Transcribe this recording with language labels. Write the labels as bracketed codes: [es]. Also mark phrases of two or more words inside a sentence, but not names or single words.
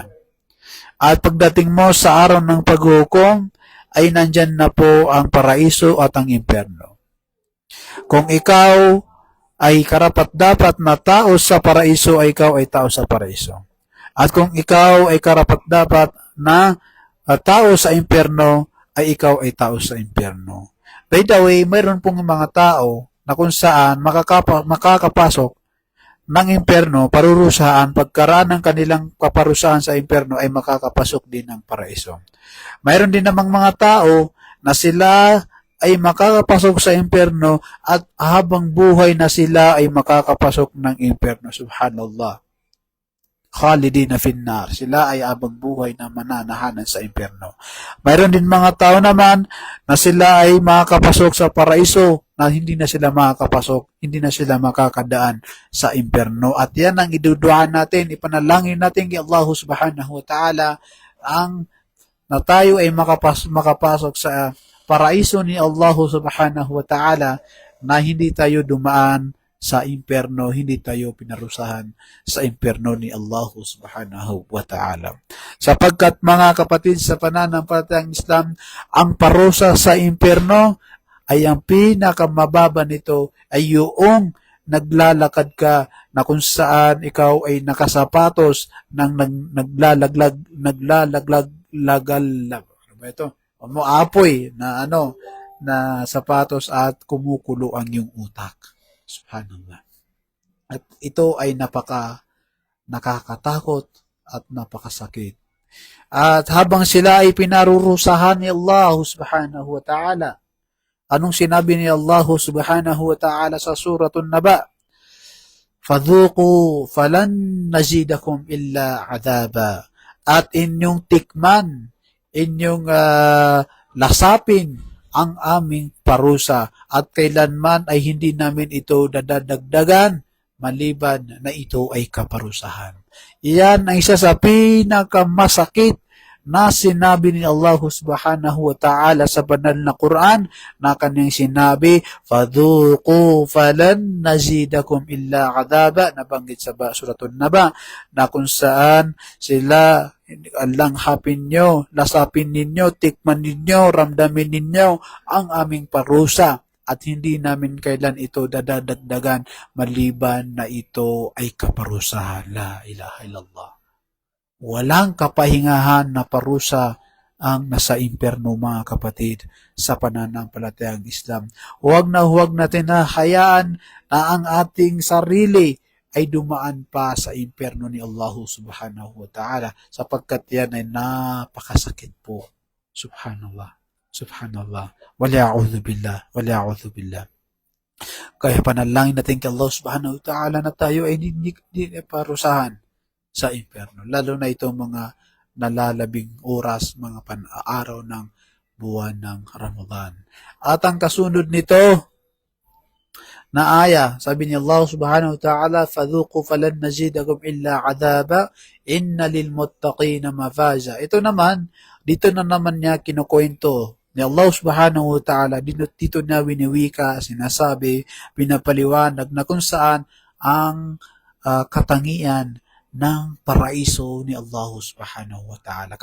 [tl] At pagdating mo sa araw ng paghukom, ay nandyan na po ang paraiso at ang impyerno. Kung ikaw ay karapat-dapat na tao sa paraiso, ay ikaw ay tao sa paraiso. At kung ikaw ay karapat-dapat na tao sa impyerno, ay ikaw ay tao sa impyerno. [en] By the way, [tl] mayroon pong mga tao na kung saan makakapasok ng impyerno, parurusahan, pagkaraan ng kanilang kaparusahan sa impyerno ay makakapasok din ng paraiso. Mayroon din namang mga tao na sila ay makakapasok sa impyerno at habang buhay na sila ay makakapasok ng impyerno. [ar] سبحان الله. خالدين في النار. [tl] Sila ay habang buhay na mananahanan sa impyerno. Mayroon din mga tao naman na sila ay makakapasok sa paraiso, na hindi na sila makakapasok, hindi na sila makakadaan sa impyerno. At yan ang iduduan natin, ipanalangin natin kay Allah [ar] سبحانه وتعالى [tl] na tayo ay makapasok sa paraiso ni Allah [ar] سبحانه وتعالى, [tl] na hindi tayo dumaan sa impyerno, hindi tayo pinarusahan sa impyerno ni Allah [ar] سبحانه وتعالى. [tl] Sapagkat mga kapatid, sa pananampalatayang Islam, ang parusa sa impyerno ay ang pinakamababa nito ay yung naglalakad ka na kung saan ikaw ay nakasapatos ng ano ba ito? Umuapoy na na sapatos at kumukulo ang iyong utak. Subhanallah. At ito ay nakakatakot at napakasakit. At habang sila ay pinarurusahan ni Allah [ar] سبحانه وتعالى, [tl] anong sinabi ni Allah [ar] سبحانه وتعالى [tl] sa suratul Naba? [ar] فَذُوقُوا فَلَنْ نَزِيدَكُمْ إِلَّا عَذَابًا. [tl] At inyong tikman, inyong lasapin ang aming parusa, at kailanman ay hindi namin ito dadagdagan maliban na ito ay kaparusahan. Iyan ang isa sa pinakamasakit na sinabi ni Allah [ar] سبحانه وتعالى [tl] sa banal na Quran, na kanyang sinabi, [ar] فَذُوقُوا فَلَنْ نَزِيدَكُمْ إِلَّا عَذَابًا, [tl] nabanggit sa suratul Naba, na kung saan sila langhapin nyo, lasapin ninyo, tikman ninyo, ramdamin ninyo ang aming parusa, at hindi namin kailan ito dadagdagan maliban na ito ay kaparusahan. [ar] لا إله إلا الله. [tl] Walang kapahingahan na parusa ang nasa impyerno, mga kapatid, sa pananampalatayang Islam. Huwag natin na hayaan na ang ating sarili ay dumaan pa sa impyerno ni Allah [ar] سبحانه وتعالى, [tl] sapagkat yan ay napakasakit po. [ar] سبحان الله. سبحان الله. وأعوذ بالله. وأعوذ بالله. [tl] Kaya panalangin natin kay Allah [ar] سبحانه وتعالى [tl] na tayo ay hindi parusahan sa impyerno, lalo na itong mga nalalabing oras, mga araw ng buwan ng Ramadan. At ang kasunod nito na aya, sabi ni Allah [ar] سبحانه وتعالى, فَذُوقُوا فَلَنْ نَزِيدَكُمْ إِلَّا عَذَابًا إِنَّ لِلْمُتَّقِينَ مَفَازًا. [tl] Ito naman, dito na naman niya kinukwento ni Allah [ar] سبحانه وتعالى, [tl] dito niya winiwika, sinasabi, pinapaliwanag na kung saan ang katangian ng paraiso ni Allah [ar] سبحانه وتعالى.